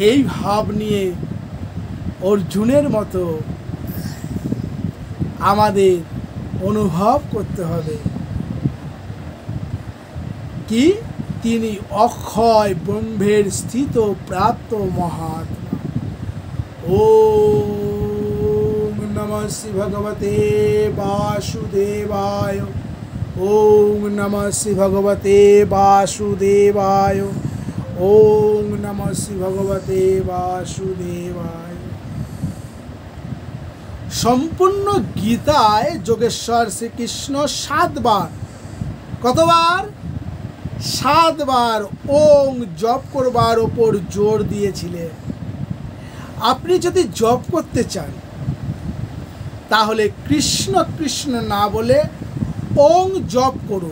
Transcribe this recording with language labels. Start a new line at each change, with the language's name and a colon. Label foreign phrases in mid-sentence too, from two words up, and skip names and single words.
Bangla: এই ভাব নিয়ে অর্জুনের মতো আমাদের অনুভব করতে হবে কি তিনি অক্ষয় ব্রহ্মের স্থিত প্রাপ্ত মহাত্মা।
Sanskrit: ওম নমঃ শ্রী ভগবতে বাসুদেবায়। ওম নমঃ শ্রী ভগবতে বাসুদেবায়। ওম নমঃ শ্রী ভগবতে বাসুদেবায়।
Bangla: সম্পূর্ণ গীতায় যোগেশ্বর শ্রীকৃষ্ণ 7 বার, কতবার? 7 বার ওং জপ করবার ওপর জোর দিয়েছিলেন। আপনি যদি জপ করতে চান তাহলে কৃষ্ণ কৃষ্ণ না বলে ওং জপ করুন।